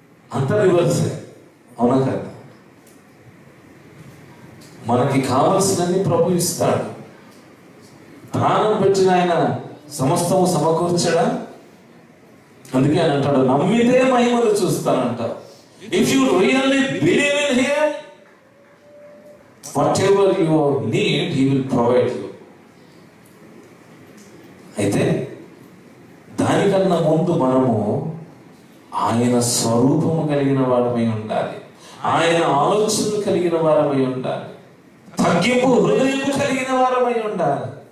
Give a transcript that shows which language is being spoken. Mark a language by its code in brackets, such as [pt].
[te] అంత రివర్సే, అవునా కదా? మనకి కావలసినన్ని ప్రభు ఇస్తాడు. ప్రాణం పెట్టిన ఆయన సమస్తము సమకూర్చడా? అందుకే ఆయన అంటాడు, నమ్మితే మహిమలు చూస్తానంట. [en] If you really believe in him, whatever you need, he will provide you. [te] అయితే దానికన్నా ముందు మనము ఆయన స్వరూపము కలిగిన వారమై ఉండాలి, ఆయన ఆలోచనలు కలిగిన వారమై ఉండాలి, తగ్గింపు హృదయం కలిగిన వారమై ఉండాలి.